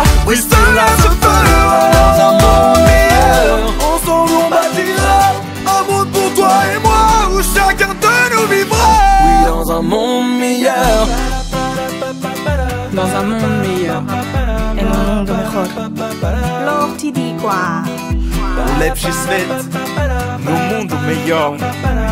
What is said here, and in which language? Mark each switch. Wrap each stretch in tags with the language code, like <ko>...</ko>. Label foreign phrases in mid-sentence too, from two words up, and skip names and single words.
<fr>Oui, cela se fera. Dans un monde meilleur, ensemble on bâtira un monde pour toi et moi où chacun de nous vivra. Oui, dans un monde meilleur. Dans un monde meilleur.</fr> <es>En un mundo mejor.</es> <th>โลกที่ดีกว่า</th> <pl>Lepszy świat,</pl> <pt>no mundo melhor.</pt>